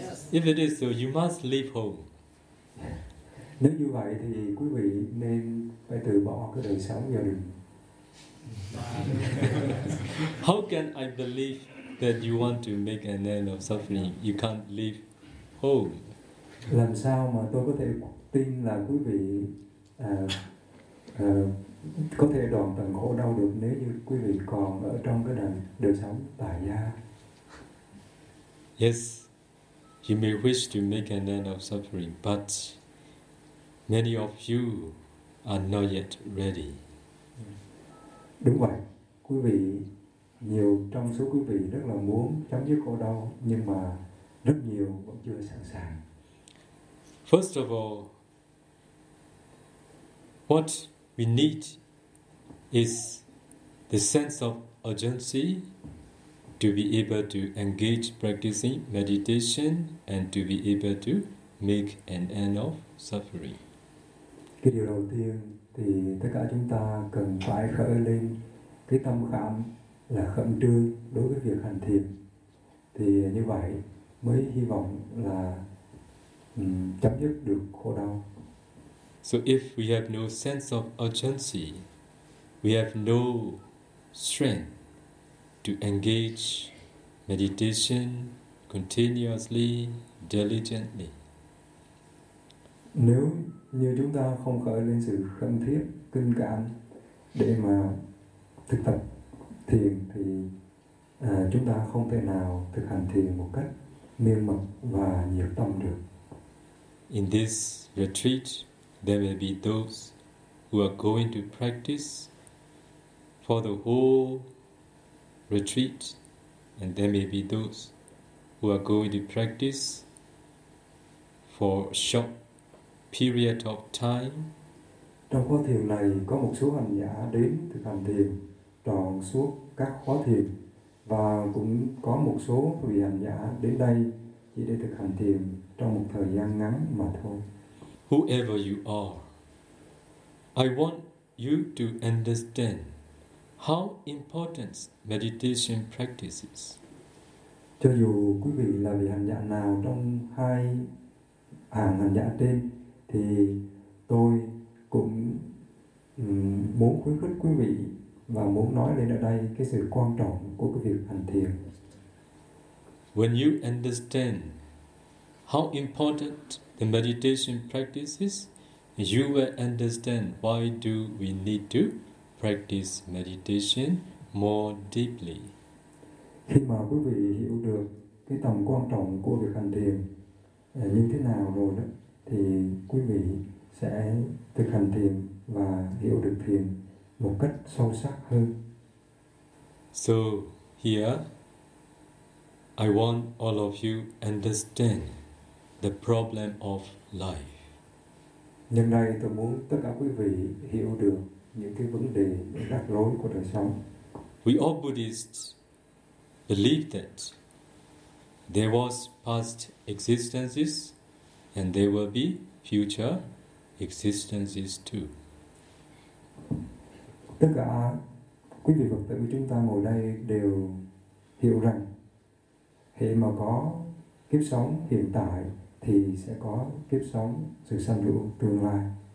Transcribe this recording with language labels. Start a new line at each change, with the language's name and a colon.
English: If it is so, you must leave home.
Vietnamese: Nếu như vậy thì quý vị nên phải từ bỏ cái đời sống gia đình.
English: How can I believe that you want to make an end of suffering? You can't leave home.
Vietnamese: Làm sao mà tôi có thể tin là quý vị có thể đoạn tận khổ đau được nếu như quý vị còn ở trong cái đời sống tại gia?
English: Yes, you may wish to make an end of suffering, but many of you are not yet ready.
Vietnamese: Đúng vậy, quý vị, nhiều trong số quý vị rất là muốn chấm dứt khổ đau, nhưng mà rất nhiều vẫn chưa sẵn sàng.
English: First of all, what we need is the sense of urgency to be able to engage practicing meditation and to be able to make an end of suffering.
Vietnamese: Cái điều đầu tiên thì tất cả chúng ta cần phải khởi lên cái tâm khảm là khẩn trương đối với việc hành thiền. Thì như vậy mới hy vọng là chấm dứt được khổ đau.
English: So if we have no sense of urgency, we have no strength to engage meditation continuously, diligently.
Vietnamese: Nếu như chúng ta không khởi lên sự khẩn thiết, kinh cảm để mà thực tập thiền thì chúng ta không thể nào thực hành thiền một cách miên mật và nhiệt tâm được.
English: In this retreat, there may be those who are going to practice for the whole retreat, and there may be those who are going to practice for a short period of time.
Vietnamese: Trong khóa thiền này có một số hành giả đến thực hành thiền trọn suốt các khóa thiền, và cũng có một số vị hành giả đến đây chỉ để thực hành thiền trong một thời gian ngắn mà thôi.
English: Whoever you are, I want you to understand how important meditation practice is.
Vietnamese: Cho dù quý vị là vị hành giả nào trong hai hàng hành giả trên, thì tôi cũng muốn khuyến khích quý vị và muốn nói lên ở đây cái sự quan trọng của cái việc hành thiền.
English: When you understand how important the meditation practice is, you will understand why do we need to practice meditation more deeply.
Vietnamese: Khi mà quý vị hiểu được cái tầm quan trọng của việc hành thiền như thế nào rồi đó, thì quý vị sẽ thực hành thiền và hiểu được thiền một cách sâu sắc hơn.
English: So here, I want all of you understand the problem of life.
Vietnamese: Nhân đây tôi muốn tất cả quý vị hiểu được những cái vấn đề rắc rối của đời sống.
English: We all Buddhists believe that there was past existences and there will be future existences too.
Vietnamese: Tất cả quý vị Phật tử của chúng ta ngồi đây đều hiểu rằng hệ mà có kiếp sống hiện tại thì sẽ có kiếp sống sự sanh lũ tương lai.